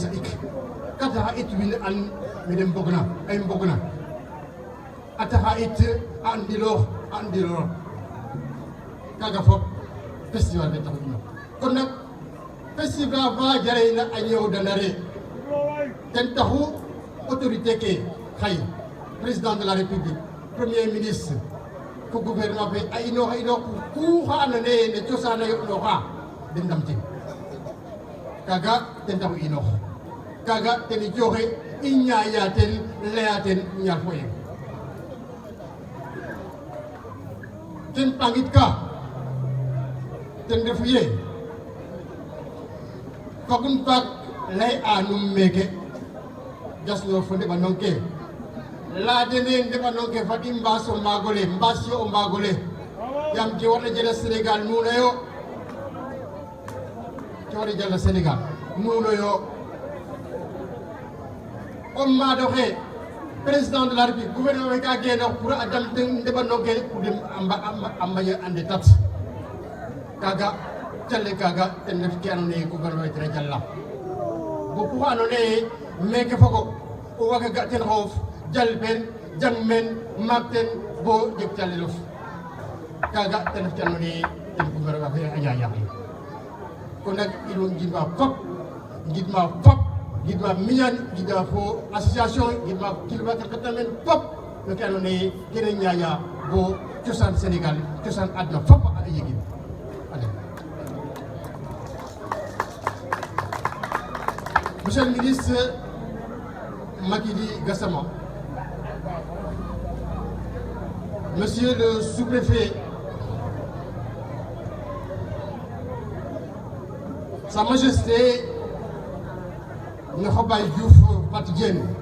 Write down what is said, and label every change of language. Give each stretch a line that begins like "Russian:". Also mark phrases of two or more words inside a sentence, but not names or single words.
Serer: saɗik ka taxa it wiin an mene mbogna ay mbogna a taxa it a andiloox kaaga fop festival fe taxu ino kon nak festival fa jarayna a ñoowdanare ten taxu autorité ke xay
French: président de la république premier ministre
Serer: fo gouvernement fe a inoox ku xa andoona yee ne cosaan a yo'nooxa den ndamtin kaaga ten taxu inoox kaaga ten i jooxe i ñaaƴa ten laya ten ñaar fo yeng ten pangit ka ten refu ye fagun faak lay anum meke jasno fo ndeɓanong ke laya dene ndeɓanong ke fat i mbaas o maagole mbaas yo o maagole yaam ke warna jela Sénégal nuuno yo coori jalla Sénégal nuuno yo o maado xe
French: président de la République
Serer: gouvernement fe ka genoox pour a dam ten ndeɓanong ke pour dem a mbaƴa ande tat kaaga jale kaaga ten ref ke andoona yee gouvernement fe tena jala bo ku andoona yee meke fogo o waaga ga ten xoof jal pen jang men maak ten bo jeg calelof kaaga ten ref ke andoona yee ten gouvernement fe a ñaaƴaxin kon nag ino ngidma fop ngidma miñan ngidma fo association ngidma kilifa ke xetna men fop no ke andoona yee kene ñaaƴa bo cosaan Sénégal cosaan adna fop a yegin
French: Monsieur le ministre Macky Gassama, Monsieur le sous-préfet, Sa Majesté Nokhobaye Diouf Patiguène,